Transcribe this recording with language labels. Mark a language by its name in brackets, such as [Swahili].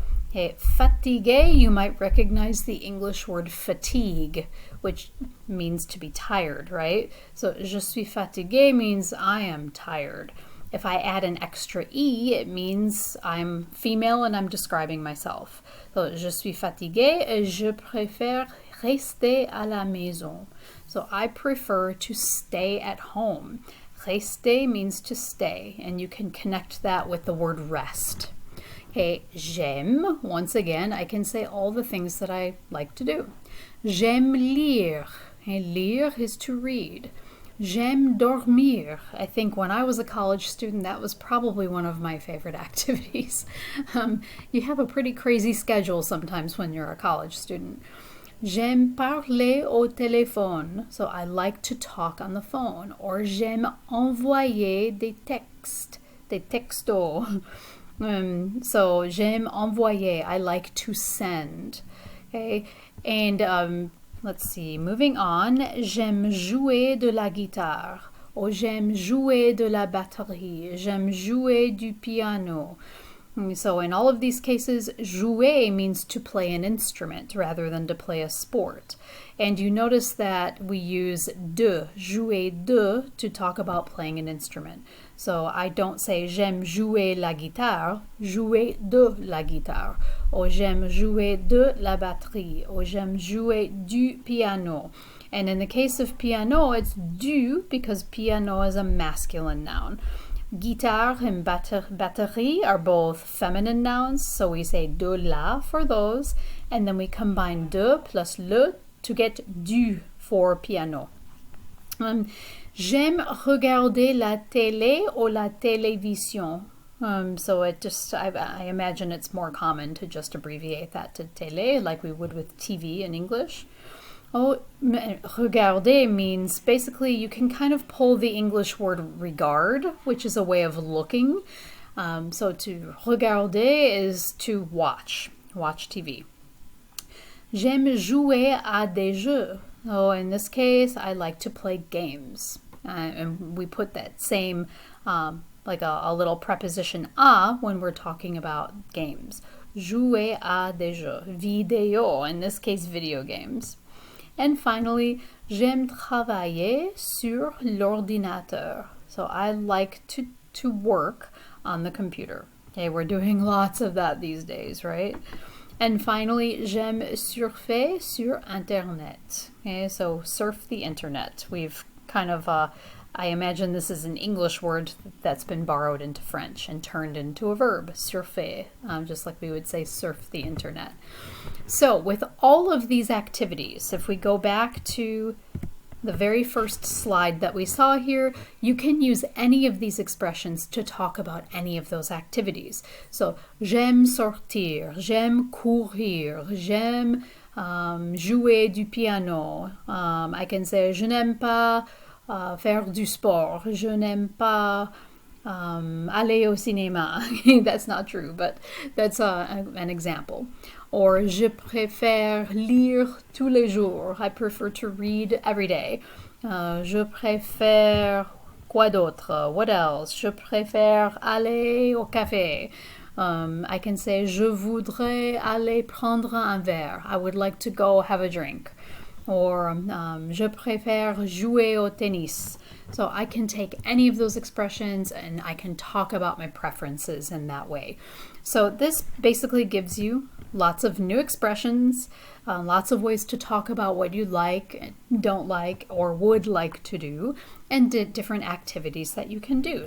[English] Okay, fatigué, you might recognize the English word fatigue, which means to be tired, right? So [French] je suis fatigué [English] means I am tired. If I add an extra E, it means I'm female and I'm describing myself. [French] So je suis fatigué et je préfère rester à la maison. [English] So I prefer to stay at home. Rester means to stay, and you can connect that with the word rest. Okay, j'aime, once again, I can say all the things that I like to do. [French] J'aime lire. [English] Okay, lire is to read. [French] J'aime dormir. [English] I think when I was a college student, that was probably one of my favorite activities. You have a pretty crazy schedule sometimes when you're a college student. [French] J'aime parler au téléphone. [English] So I like to talk on the phone. [French] Or j'aime envoyer des textes. Des textos. So j'aime envoyer. [English] I like to send. Okay. And let's see. Moving on. [French] J'aime jouer de la guitare. or j'aime jouer de la batterie, j'aime jouer du piano. [English] So in all of these cases, jouer means to play an instrument rather than to play a sport. And you notice that we use de, jouer de, to talk about playing an instrument. So I don't say [French] j'aime jouer la guitare, jouer de la guitare, [English] or [French] j'aime jouer de la batterie, [English] or [French] j'aime jouer du piano. [English] And in the case of piano, it's du because piano is a masculine noun. Guitar and batterie are both feminine nouns, so we say de la for those, and then we combine de plus le to get du for piano. [French] J'aime regarder la télé ou la télévision. [English] So it just, I imagine it's more common to just abbreviate that to télé like we would with TV in English. Oh, regarder means basically you can kind of pull the English word regard, which is a way of looking. So to regarder is to watch TV. [French] J'aime jouer à des jeux. [English] Oh, in this case, I like to play games. And we put that same, like a little preposition à when we're talking about games. [French] Jouer à des jeux. Vidéo, [English] in this case, video games. And finally, [French] j'aime travailler sur l'ordinateur. [English] So I like to work on the computer. Okay, we're doing lots of that these days, right? And finally, [French] j'aime surfer sur Internet. [English] Okay, so surf the internet. We've kind of, I imagine this is an English word that's been borrowed into French and turned into a verb, surfer, just like we would say surf the internet. So with all of these activities, if we go back to the very first slide that we saw here, you can use any of these expressions to talk about any of those activities. [French] So, j'aime sortir, j'aime courir, j'aime jouer du piano. [English] I can say, [French] je n'aime pas faire du sport, je n'aime pas aller au cinéma. [English] That's not true, but that's an example. [French] Or je préfère lire tous les jours. [English] I prefer to read every day. [French] Je préfère quoi d'autre? [English] What else? [French] Je préfère aller au café. [English] I can say [French] je voudrais aller prendre un verre. [English] I would like to go have a drink. [French] Or je préfère jouer au tennis. [English] So I can take any of those expressions and I can talk about my preferences in that way. So this basically gives you lots of new expressions, lots of ways to talk about what you like, don't like, or would like to do, and different activities that you can do.